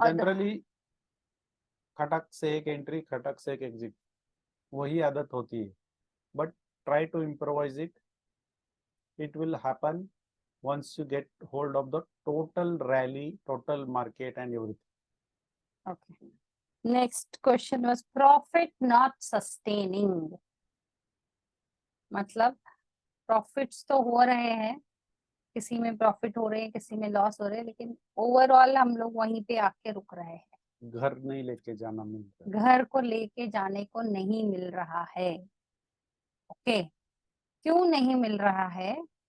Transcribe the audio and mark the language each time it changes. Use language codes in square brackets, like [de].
[hi] Generally खटक से एक entry, खटक से एक एग्जिट, वही आदत होती है. [en] But try to improvise it. It will happen once you get hold of the total rally, total market and everything. Okay. Next question was profit not sustaining. [hi] मतलब profits तो हो रहे हैं, किसी में प्रॉफिट हो रहे हैं, किसी में लॉस हो रहे हैं, लेकिन ओवरऑल हम लोग वहीं पे आके रुक रहे हैं. घर नहीं लेके जाना मिलता, घर को लेके जाने को नहीं मिल रहा है. ओके, क्यों नहीं मिल रहा है?